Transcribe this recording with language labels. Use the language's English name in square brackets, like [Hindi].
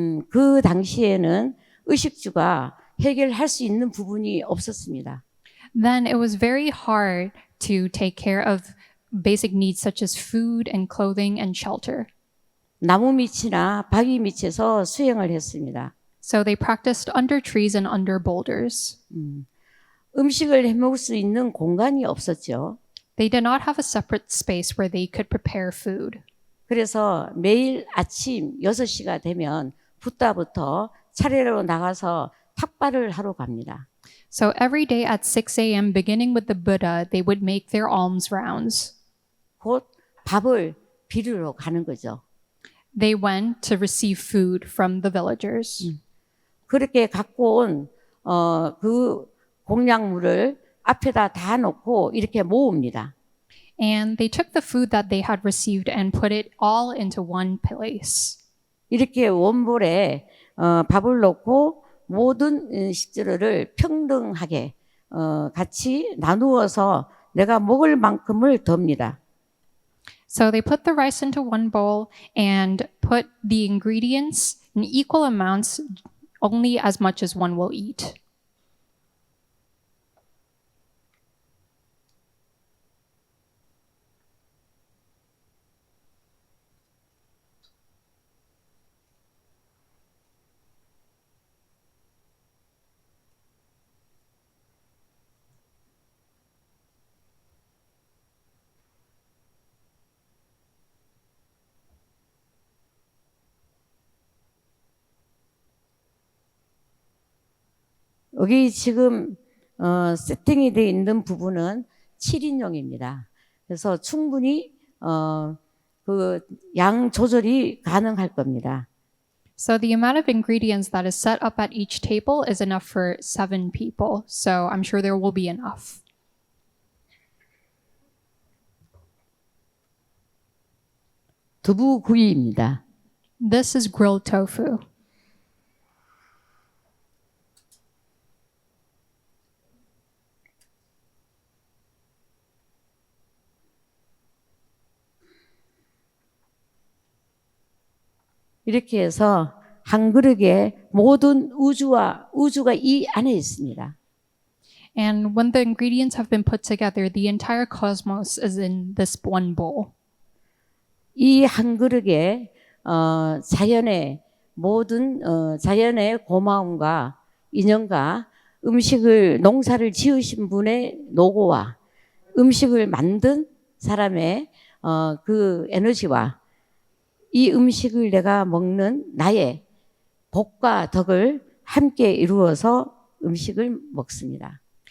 [Korean] 그 당시에는 의식주가 해결할 수 있는 부분이 없었습니다. [English] Then it was very hard to take care of basic needs such as food and clothing and shelter. [Korean] 나무 밑이나 바위 밑에서 수행을 했습니다. [English] So they practiced under trees and under boulders. [Korean] 음식을 해먹을 수 있는 공간이 없었죠. [English] They did not have a separate space where they could prepare food. [Korean] 그래서 매일 아침 6시가 되면 붓다부터 차례로 나가서 탁발을 하러 갑니다. [English] So every day at 6 a.m., beginning with the Buddha, they would make their alms rounds. [Korean] 곧 밥을 비르러 가는 거죠. [English] They went to receive food from the villagers. [Korean] 그렇게 갖고 온 그 공양물을 앞에다 다 놓고 이렇게 모읍니다. [English] And they took the food that they had received and put it all into one place. [Korean] 이렇게 원볼에 밥을 넣고 모든 식재료를 평등하게 같이 나누어서 내가 먹을 만큼을 덥니다. [English] So they put the rice into one bowl and put the ingredients in equal amounts, only as much as one will eat. [Korean] 여기 지금 세팅이 되어 있는 부분은 7인용입니다. 그래서 충분히 그 양 조절이 가능할 겁니다. [English] So the amount of ingredients that is set up at each table is enough for 7 people. So I'm sure there will be enough. [Korean] 두부구이입니다. [English] This is grilled tofu. [Korean] 이렇게 해서 한 그릇에 모든 우주가 이 안에 있습니다. [English] And when the ingredients have been put together, the entire cosmos is in this one bowl. [Korean] 이 한 그릇에 자연의 모든 자연의 고마움과 인연과 농사를 지으신 분의 노고와 음식을 만든 사람의 그 에너지와 이 음식을 내가 먹는 나의 복과 덕을 함께 이루어서 음식을 먹습니다.